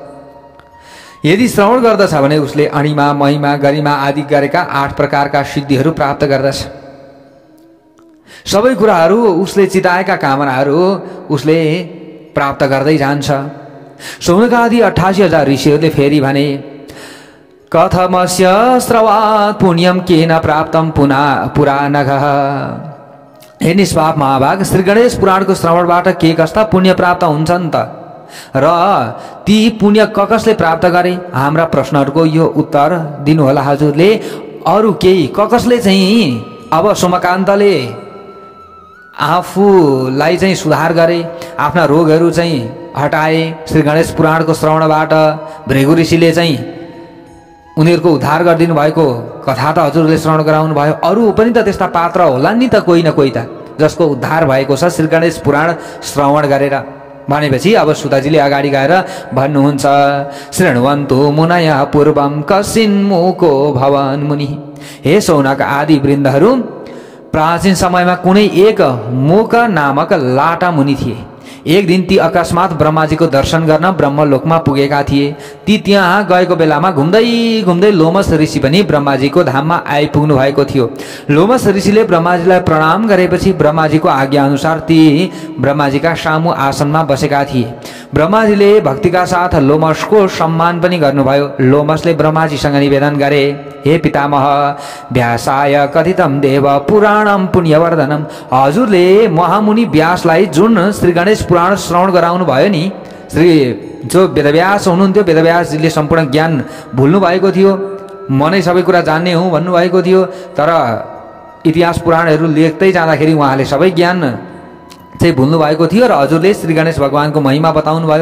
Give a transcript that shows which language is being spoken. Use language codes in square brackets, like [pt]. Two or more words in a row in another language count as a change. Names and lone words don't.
[ne] यदि श्रवण गर्दछ भने उसले अणिमा महिमा गरिमा आदि गरेका 8 प्रकारका सिद्धिहरू प्राप्त गर्दछ। सबै कुराहरू उसले चिताएका कामनाहरू उसले प्राप्त गर्दै जान्छ। शौनकादि 88,000 ऋषिहरूले फेरि भने [sa] कथमस्य श्रवात् पुण्यम केन प्राप्तम पुराणघः। [ne] हे निष्पाप महाभाग, श्री गणेश पुराणको श्रवणबाट के कस्ता पुण्य प्राप्त हुन्छन् त, र ती पुण्य कसले प्राप्त गरे? हाम्रा प्रश्नहरूको यो उत्तर दिनुहोला हजुरले। अरू केही कसले चाहिँ अब सोमकान्तले आफूलाई चाहिँ सुधार गरे, आफ्ना रोगहरू चाहिँ हटाए श्री गणेश पुराणको श्रवणबाट। भृगु ऋषिले चाहिँ उनीहरूको उद्धार गरिदिनु भएको कथा त हजुरले श्रवण गराउनु भयो। अरू पनि त त्यस्ता पात्र होला नि त, कोही न कोही त, जसको उद्धार भएको छ श्री गणेश पुराण श्रवण गरेर। भनेपछि अब सुताजीले अगाडि गएर भन्नुहुन्छ, [sa] शृण्वन्तु मुनयः पूर्वं कसिन्मुको भवन मुनि। [ne] हे शौनक आदि वृन्दहरू, प्राचीन समयमा कुनै एक मुक नामक लाटा मुनि थिए। एक दिन ती अकस्मात ब्रह्माजीको दर्शन गर्न ब्रह्मलोकमा पुगेका थिए। ती त्यहाँ गएको बेलामा घुम्दै घुम्दै लोमस ऋषि पनि ब्रह्माजीको धाममा आइपुग्नु भएको थियो। लोमस ऋषिले ब्रह्माजीलाई प्रणाम गरेपछि ब्रह्माजीको आज्ञा अनुसार ती ब्रह्माजीका सामु आसनमा बसेका थिए। ब्रह्माजीले भक्तिका साथ लोमसको सम्मान पनि गर्नुभयो। लोमसले ब्रह्माजीसँग निवेदन गरे, [sa] हे पितामह व्यासाय कथितम देव पुराणम पुण्यवर्धनम। [ne] हजुरले महामुनि व्यासलाई जुन श्री गणेश पुराण श्रवण गराउनु भयो नि, श्री जो वेदव्यास हुनुहुन्थ्यो, वेदव्यासजीले सम्पूर्ण ज्ञान भुल्नु भएको थियो, म नै सबै कुरा जान्ने हुँ भन्नुभएको थियो। तर इतिहास पुराणहरू लेख्दै जाँदाखेरि उहाँले सबै ज्ञान चाहिँ भुल्नु भएको थियो र हजुरले श्री गणेश भगवानको महिमा बताउनु भयो।